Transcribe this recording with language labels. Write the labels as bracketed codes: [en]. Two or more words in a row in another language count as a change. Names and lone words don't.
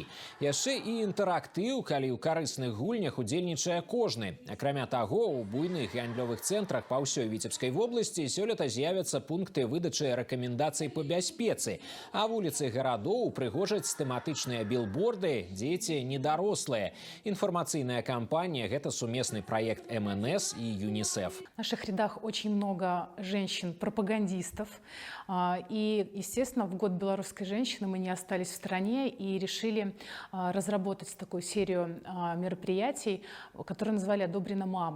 [be] Яшчэ і інтэрактыў, калі ў карысных гульнях удзельнічае кожны. Акрамя таго, у буйных гандлёвых цэнтрах па ўсёй Віцебскай вобласці сёлета з'явяцца пункты выдачы рэкамендацый па бяспецы, а вуліцы гарадоў упрыгожаць тэматычныя билборды «Дзеці недарослыя». [ru] Информационная кампания – это совместный проект МНС и ЮНИСЕФ. В наших рядах очень много женщин-пропагандистов. И, естественно, в год белорусской женщины мы не остались в стороне и решили разработать такую серию мероприятий, которые назвали «Одобрено мамой».